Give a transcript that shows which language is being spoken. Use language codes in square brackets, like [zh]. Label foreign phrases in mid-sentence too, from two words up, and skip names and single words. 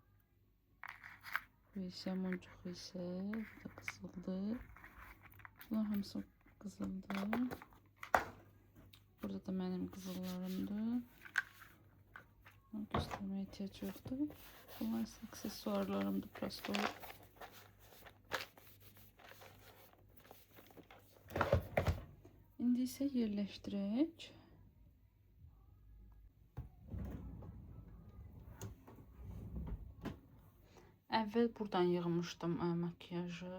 [az] Bu ise muncuq ise bu da qızıldır. Bunlar hamısı qızıldır. Burada da benim qızıllarımdır. [tr] Göstermeye ihtiyaç yoktu. [az] Bunlar ise aksesuarlarımdır. Prosto. İndi ise yerləşdirək. Əvvəl buradan yığmışdım makyajı.